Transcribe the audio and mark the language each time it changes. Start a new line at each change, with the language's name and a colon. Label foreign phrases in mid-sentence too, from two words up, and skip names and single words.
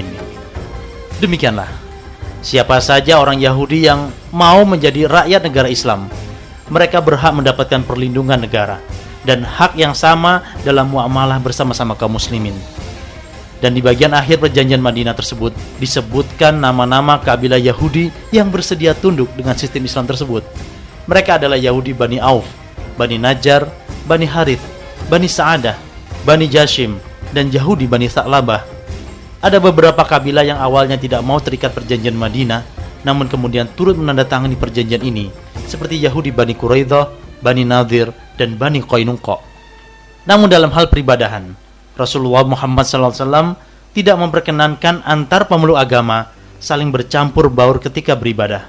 Indonesian: Demikianlah, siapa saja orang Yahudi yang mau menjadi rakyat negara Islam, mereka berhak mendapatkan perlindungan negara dan hak yang sama dalam muamalah bersama-sama kaum muslimin. Dan di bagian akhir perjanjian Madinah tersebut disebutkan nama-nama kabilah Yahudi yang bersedia tunduk dengan sistem Islam tersebut. Mereka adalah Yahudi Bani Auf, Bani Najjar, Bani Harith, Bani Sa'adah, Bani Jashim, dan Yahudi Bani Tha'labah. Ada beberapa kabilah yang awalnya tidak mau terikat perjanjian Madinah, namun kemudian turut menandatangani perjanjian ini, seperti Yahudi Bani Quraidah, Bani Nadir, dan Bani Qainuqa. Namun dalam hal peribadahan, Rasulullah Muhammad SAW tidak memperkenankan antar pemeluk agama saling bercampur baur ketika beribadah.